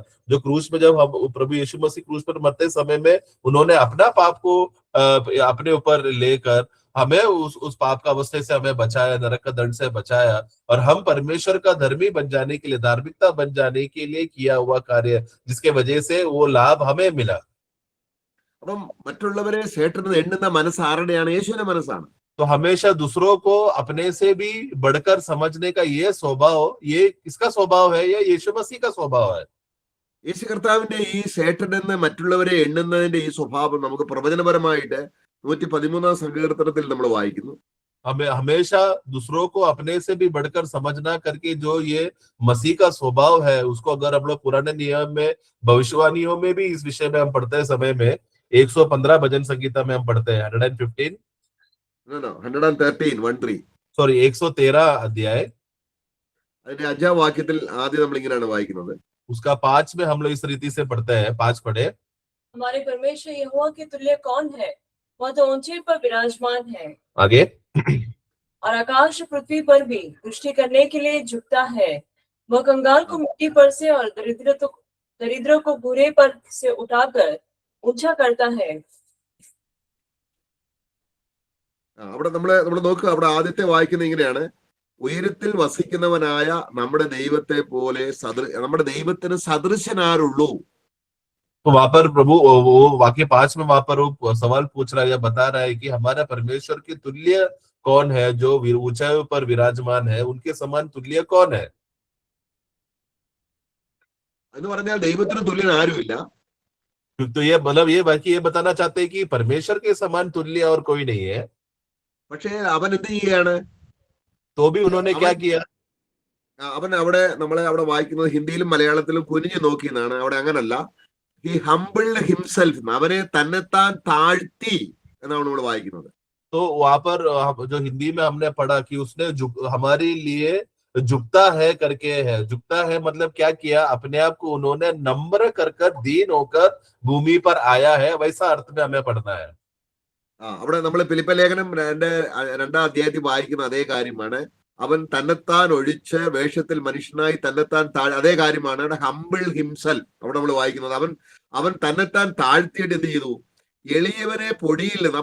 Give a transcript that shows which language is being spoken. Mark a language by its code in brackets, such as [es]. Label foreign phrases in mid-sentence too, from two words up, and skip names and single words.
[hi] जो क्रूस में, जब हम प्रभु यीशु मसीह क्रूस पर मरते समय में उन्होंने अपना पाप को अपने ऊपर लेकर हमें उस पाप का अवस्था से हमें बचाया, नरक का दंड से बचाया, और हम परमेश्वर का धर्मी बन जाने के लिए, धार्मिकता बन जाने के लिए किया हुआ कार्य, जिसके वजह से वो लाभ हमें मिला। [ml] അപ്പം മറ്റുള്ളവരെ ശ്രേഷ്ഠനെന്ന് എണ്ണുന്ന മനസ്സ് ആരുടെയാണ്? യേശുവിന്റെ മനസ്സാണ്. [hi] तो हमेशा दूसरों को अपने से भी बढ़कर समझने का ये स्वभाव, ये किसका स्वभाव है? ये यीशु मसीह का स्वभाव है। [ml] യേശു കർത്താവിന്റെ ഈ ശ്രേഷ്ഠനെന്ന് മറ്റുള്ളവരെ എണ്ണുന്നതിന്റെ ഈ സ്വഭാവം നമുക്ക് പ്രവചനപരമായിട്ട് 113 സങ്കീർത്തനത്തിൽ നമ്മൾ വായിക്കുന്നു. [hi] हमें हमेशा दूसरों को अपने से भी बढ़कर समझना करके जो ये मसीह का स्वभाव है, उसको अगर हम लोग पुराने नियम में, भविष्यवाणियों में भी इस विषय में हम पढ़ते समय में 115 भजन संगीता में हम पढ़ते हैं 113 सॉरी 113 अध्याय, [ml] അതിന്റെ 5-ാം വാക്യത്തിൽ ആദ്യം നമ്മൾ ഇങ്ങനെയാണ് വായിക്കുന്നത്. [hi] उसका 5 में हम लोग इस रीति से पढ़ते हैं। 5 पढ़े, हमारे परमेश्वर यहोवा के तुल्य कौन है? वह तो ऊंचे पर विराजमान है, आगे, और आकाश पृथ्वी पर भी दृष्टि करने के लिए झुकता है। वह कंगाल को मिट्टी पर से और दरिद्रों को बुरे पर से उठाकर ऊंचा करता है। [ml] അവിടെ നമ്മൾ നോക്കുക, അവിടെ ആദ്യത്തെ വായിക്കുന്നത് ഇങ്ങനെയാണ്: ഉയരത്തിൽ വസിക്കുന്നവനായ നമ്മുടെ ദൈവത്തെ പോലെ നമ്മുടെ ദൈവത്തിന് സദൃശനാരുള്ളൂ. [hi] तो वहां पर प्रभु वो वाक्य 5 में वहां पर वो सवाल पूछ रहा है, या बता रहा है कि हमारा परमेश्वर के तुल्य कौन है, जो ऊंचाई पर विराजमान है, उनके समान तुल्य कौन है? [ml] എന്ന് പറഞ്ഞാൽ ദൈവത്തിന് തുല്യൻ ആരുമില്ല. [hi] तो ये मतलब ये वाक्य ये बताना चाहते हैं कि परमेश्वर के समान तुल्य और कोई नहीं है। [ml] പക്ഷേ അവൻ എന്ത് ചെയ്യാണ്? [hi] तो भी उन्होंने क्या किया? [ml] അവൻ നമ്മളെ അവിടെ വായിക്കുന്നത് ഹിന്ദിയിലും മലയാളത്തിലും കുനിഞ്ഞു നോക്കി എന്നാണ്. അവിടെ അങ്ങനല്ല. [en] He humbled himself, [ml] അവനെ തന്നെത്താൻ താഴ്ത്തി എന്നാണ് നമ്മൾ വായിക്കുന്നത്. [hi] तो वहां पर जो हिंदी में हमने पढ़ा कि उसने हमारे लिए झुकता है करके है। झुकता है मतलब क्या किया? अपने आप को उन्होंने नम्र कर दीन होकर भूमि पर आया है, वैसा अर्थ में हमें पढ़ना है। [ml] അവിടെ നമ്മൾ ഫിലിപ്പ ലേഖനം 2-ാം അധ്യായത്തിൽ വായിക്കുന്ന അതേ കാര്യമാണ്. അവൻ തന്നെത്താൻ ഒഴിച്ച് വേഷത്തിൽ മനുഷ്യനായി തന്നെത്താൻ അതേ കാര്യമാണ് [en] humble himself [ml] അവിടെ നമ്മൾ വായിക്കുന്നത്. അവൻ തന്നെത്താൻ താഴ്ത്തിയിട്ട് എന്ത് ചെയ്തു? എളിയവരെ പൊടിയിൽ നിന്ന്.